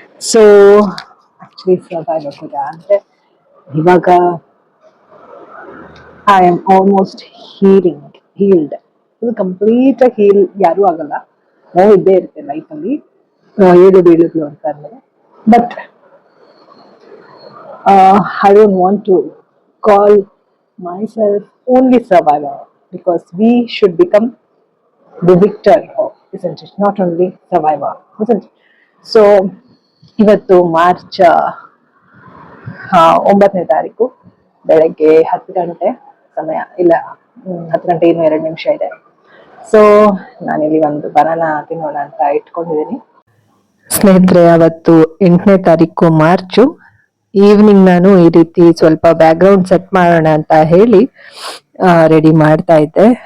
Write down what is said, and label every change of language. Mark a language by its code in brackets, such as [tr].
[kn] So actually ಕೂಡ ಅಂದ್ರೆ ಇವಾಗ [en] I am almost healed. [kn] ಇದು ಕಂಪ್ಲೀಟ್ ಹೀಲ್ ಯಾರು ಆಗಲ್ಲ, ನೋವು ಇದ್ದೇ ಇರುತ್ತೆ ಲೈಫಲ್ಲಿ, ಏಳು ಬೀಳುಗಳು ಅಂತ ಅಂದ್ಮೇಲೆ. [en] But I don't want to call myself only survivor, because we should become the victor, isn't it? Not only survivor, isn't it? [kn] So, ಇವತ್ತು ಮಾರ್ಚ್ 9ನೇ ತಾರೀಕು ಬೆಳಗ್ಗೆ 10 ಗಂಟೆ ಸಮಯ, ಇಲ್ಲ 10 ಗಂಟೆ ಇನ್ನೂ 2 ನಿಮಿಷ ಇದೆ. ಸೊ ನಾನಿಲ್ಲಿ ಒಂದು ಬನಾನಾ ತಿನ್ನೋಣ ಅಂತ ಇಟ್ಕೊಂಡಿದ್ದೀನಿ. ಸ್ನೇಹಿತರೆ, ಅವತ್ತು 8ನೇ ತಾರೀಕು ಮಾರ್ಚು ಈವ್ನಿಂಗ್ ನಾನು ಈ ರೀತಿ ಸ್ವಲ್ಪ ಬ್ಯಾಕ್ ಗ್ರೌಂಡ್ ಸೆಟ್ ಮಾಡೋಣ ಅಂತ ಹೇಳಿ ರೆಡಿ ಮಾಡ್ತಾ ಇದ್ದೆ.